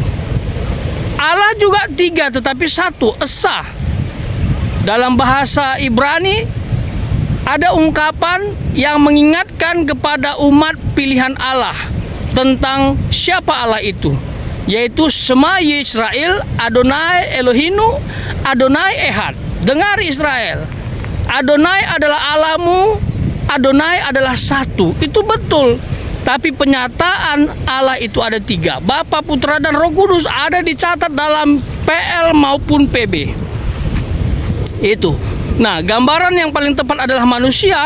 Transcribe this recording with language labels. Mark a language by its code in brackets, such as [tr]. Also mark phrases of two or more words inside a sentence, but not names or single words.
[id] Allah juga 3 tetapi 1, esa. Dalam bahasa Ibrani ada ungkapan yang mengingatkan kepada umat pilihan Allah tentang siapa Allah itu, yaitu [he] שמע ישראל אדוני אלוהינו אדוני אחד. [id] Dengar Israel, Adonai adalah Allahmu, Adonai adalah 1. Itu betul. Tapi penyataan Allah itu ada 3. Bapa, Putra, dan Roh Kudus ada dicatat dalam PL maupun PB. Itu. Nah, gambaran yang paling tepat adalah manusia.